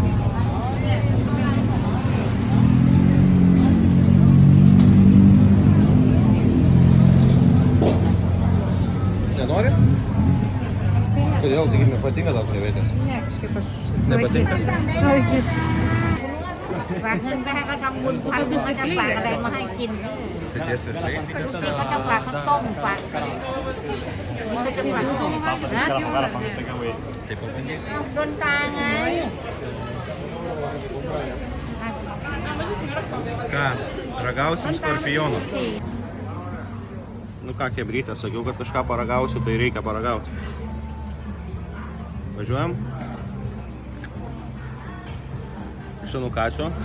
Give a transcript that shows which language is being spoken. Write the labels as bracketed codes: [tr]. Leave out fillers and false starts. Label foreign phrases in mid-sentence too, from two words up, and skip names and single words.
[lt] Nenori? Kodėl, taigi nepatinka tau krevetės? Ne, kažkaip aš Nepatinka? Sulaikysiu. [th] ฝากเงินไปให้เขาทำบุญพักเขาจะฝากอะไรมาให้กิน [lt] Tai tie svečiai. [th] เขาจะฝากข้าวต้มฝากมันจะฝากต้มนะ [lt] Tai pabandysiu. [th] โดนตาไง [lt] Ką, ragausim skorpionų? Nu ką, kebrytė, sakiau, kad kažką paragausiu, tai reikia paragauti. Važiuojam? Šanukasiu.